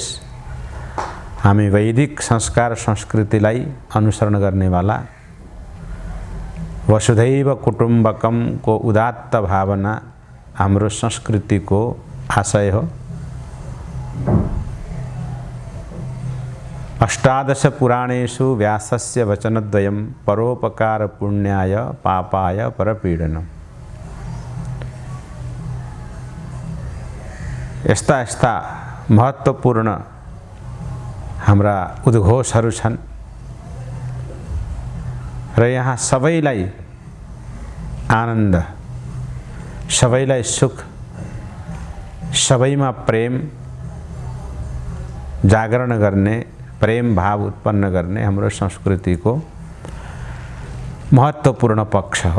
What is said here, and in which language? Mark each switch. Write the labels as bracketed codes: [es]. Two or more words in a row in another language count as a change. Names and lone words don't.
[ne] हामी वैदिक संस्कार संस्कृतिलाई अनुसरण गर्नेवाला, [sa] वसुधैव कुटुम्बकम [ne] को उदात्त भावना हाम्रो संस्कृतिको आशय हो। [sa] अष्टादश पुराणेषु व्यासस्य वचनद्वयं परोपकार पुण्याय पापाय परपीडनम। [ne] यस्ता महत्त्वपूर्ण हाम्रा उद्घोषहरू छन् र यहाँ सबैलाई आनन्द, सबैलाई सुख, सबैमा प्रेम जागरण गर्ने, प्रेम भाव उत्पन्न गर्ने हाम्रो संस्कृतिको महत्त्वपूर्ण पक्ष हो।